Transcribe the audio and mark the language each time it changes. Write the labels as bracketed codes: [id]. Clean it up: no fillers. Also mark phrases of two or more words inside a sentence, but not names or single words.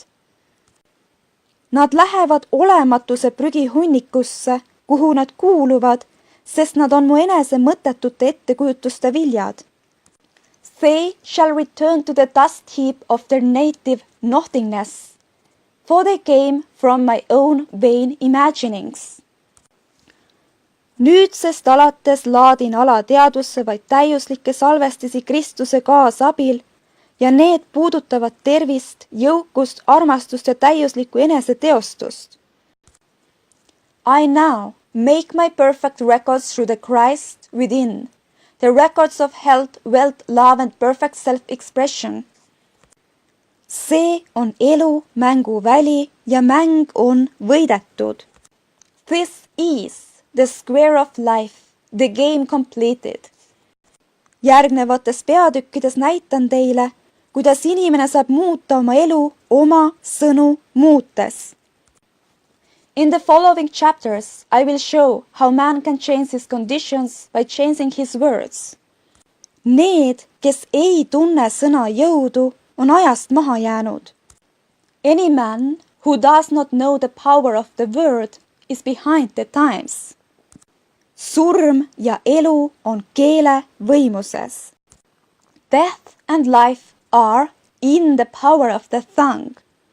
[et] Nad lähevad olematuse prügihunnikusse, kuhu nad kuuluvad, sest nad on mu enese mõttetute ettekujutuste viljad. [en] They shall return to the dust heap of their native nothingness, for they came from my own vain imaginings. [et] Nüüdsest alates laadin alateadusse vaid täiuslikke salvestisi Kristuse kaasabil ja need puudutavad tervist, jõukust, armastust ja täiuslikku eneseteostust. [en] I now make my perfect records through the Christ within, the records of health, wealth, love and perfect self-expression. [et] See on elu mänguväli ja mäng on võidetud. [en] This is the square of life, the game completed. [et] Järgnevates peatükkides näitan teile, kuidas inimene saab muuta oma elu oma sõnu muutes. [en] In the following chapters, I will show how man can change his conditions by changing his words. [et] Need, kes ei tunne sõna jõudu, on ajast maha jäänud. [en] Any man who does not know the power of the word is behind the times. [et] Surm ja elu on keele võimuses. [en] Death and life are in the power of the tongue.